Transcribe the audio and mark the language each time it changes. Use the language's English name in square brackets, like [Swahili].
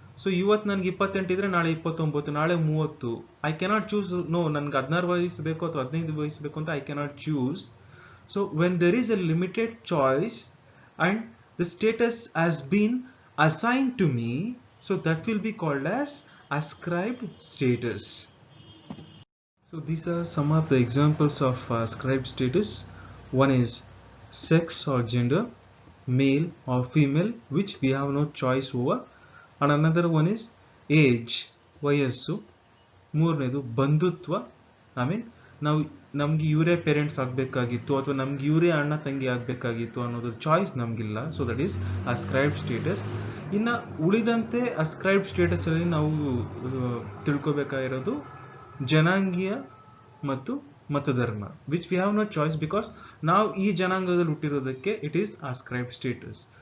[Kannada] So ಇವತ್ತು ನನ್ಗೆ 28 ಇದ್ರೆ ನಾಳೆ 29, ನಾಳೆ 30. [English] I cannot choose. [Kannada] ನೋ, ನನ್ಗೆ 16 ವಯಸ್ಸು ಬೇಕು ಅಥವಾ 15 ವಯಸ್ಸು ಬೇಕು ಅಂತ [English] I cannot choose. So when there is a limited choice and the status has been assigned to me, so that will be called as ascribed status. So these are some of the examples of ascribed status. One is sex or gender, male or female, which we have no choice over. And another one is age, ವಯಸ್ಸು. [Kannada] ಮೂರನೇದು ಬಂಧುತ್ವ, [English] I mean [Kannada] ನಾವು ನಮ್ಗೆ ಇವರೇ parents ಆಗಬೇಕಾಗಿತ್ತು ಅಥವಾ ನಮ್ಗೆ ಇವರೇ ಅಣ್ಣ ತಂಗಿ ಆಗಬೇಕಾಗಿತ್ತು ಅನ್ನೋದು ಚಾಯ್ಸ್ ನಮಗಿಲ್ಲ. [English] So that is ascribed status. [Kannada] ಇನ್ನು ಉಳಿದಂತೆ ಅಸ್ಕ್ರೈಬ್ಡ್ ಸ್ಟೇಟಸ್ ಅಲ್ಲಿ ನಾವು ತಿಳ್ಕೊಬೇಕಾಗಿರೋದು ಜನಾಂಗೀಯ ಮತ್ತು ಮತಧರ್ಮ, [English] which we have no choice, [Kannada] because ನಾವು ಈ ಜನಾಂಗದಲ್ಲಿ ಹುಟ್ಟಿರೋದಕ್ಕೆ [English] It is ascribed status.